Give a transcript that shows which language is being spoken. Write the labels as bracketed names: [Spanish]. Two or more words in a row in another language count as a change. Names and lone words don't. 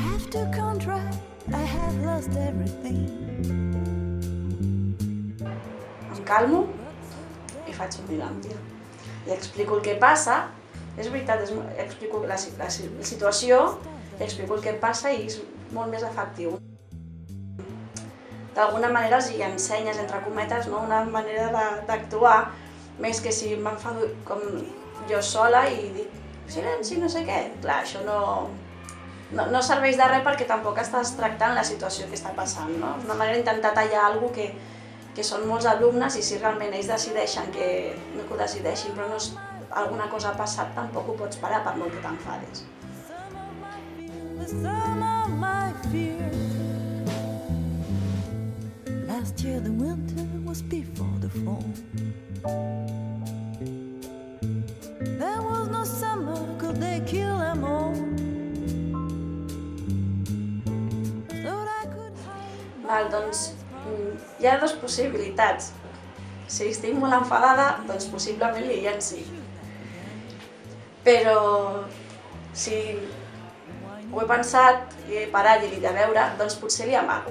[English] to contract, I have lost everything. [Catalan] Em calmo i faig un milàmpia. I explico el que passa, és veritat, explico la situació, explico el que passa i és molt més efectiu. D'alguna manera els hi ensenyes, entre cometes, no? Una manera d'actuar, més que si m'enfado com jo sola i dic silenci, no sé què. Clar, això no serveix de res perquè tampoc estàs tractant la situació que està passant, no? És una manera d'intentar tallar alguna cosa que són molts alumnes i si realment ells decideixen que ho decideixin però alguna cosa ha passat, tampoc ho pots parar per molt que t'enfadis. [English] Last year the winter was before the fall. There was no summer, could they kill them all? [Catalan] Val, doncs hi ha dues possibilitats. Si estic molt enfadada, doncs possiblement li llenci. Però si ho he pensat i he parat i li he de veure, doncs potser li amago.